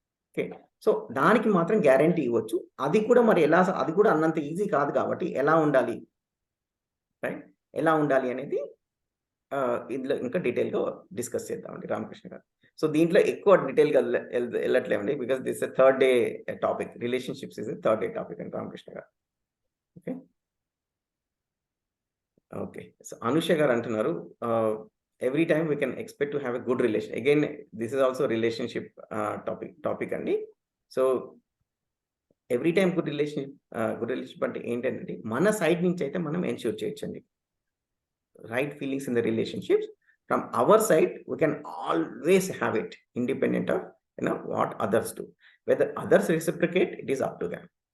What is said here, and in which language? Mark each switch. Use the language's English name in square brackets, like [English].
[Telugu] Okay, so దానికి మాత్రం guarantee ఇవ్వచ్చు. అది కూడా మరి ఎలా, అది కూడా అన్నంత ఈజీ కాదు కాబట్టి ఎలా ఉండాలి, రైట్? ఎలా ఉండాలి అనేది ఇందులో ఇంకా డీటెయిల్గా డిస్కస్ చేద్దామండి రామకృష్ణ గారు. సో దీంట్లో ఎక్కువ డీటెయిల్గా వెళ్ళట్లేమండి, [English] Because this a 3rd day topic. Relationships is a 3rd day topic అండి Ramakrishna garu. Okay okay so [Telugu] అనుష గారు అంటున్నారు, [English] every time we can expect to have a good relation. Again, this is also relationship topic అండి. [Telugu] So every time good relationship అంటే ఏంటంటే, మన side నుంచి అయితే మనం ఎన్ష్యూర్ చేయొచ్చండి [English] Right feelings in the relationships. From our side we can always have it independent of what others do. Whether others reciprocate, it is up to them.